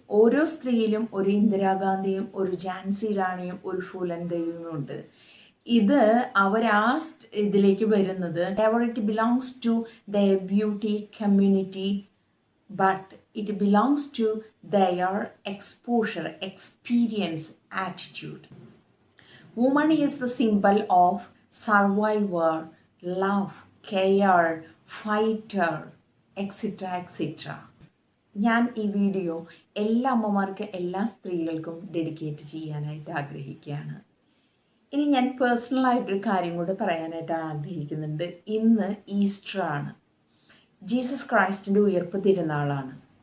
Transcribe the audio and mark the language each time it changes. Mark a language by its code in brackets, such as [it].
[ml] ഓരോ സ്ത്രീയിലും ഒരു ഇന്ദിരാഗാന്ധിയും ഒരു ഝാൻസി റാണിയും ഒരു ഫൂലൻ ദേവിയും ഉണ്ട്. ഇത് അവർ ആ ഇതിലേക്ക് വരുന്നത് [en] It belongs to their beauty community, but it belongs to their exposure, experience, attitude. Woman is the symbol of survivor, love, care, fighter, etc. etc. [ml] ഞാൻ ഈ വീഡിയോ എല്ലാ അമ്മമാർക്കും, എല്ലാ സ്ത്രീകൾക്കും ഡെഡിക്കേറ്റ് ചെയ്യാനായിട്ട് ആഗ്രഹിക്കുകയാണ്. ഇനി ഞാൻ പേഴ്സണലായിട്ടൊരു കാര്യം കൂടെ പറയാനായിട്ട് ആഗ്രഹിക്കുന്നുണ്ട്. ഇന്ന് ഈസ്റ്റർ ആണ്. ജീസസ് ക്രൈസ്റ്റിൻ്റെ ഉയർപ്പ് തിരുനാളാണ്.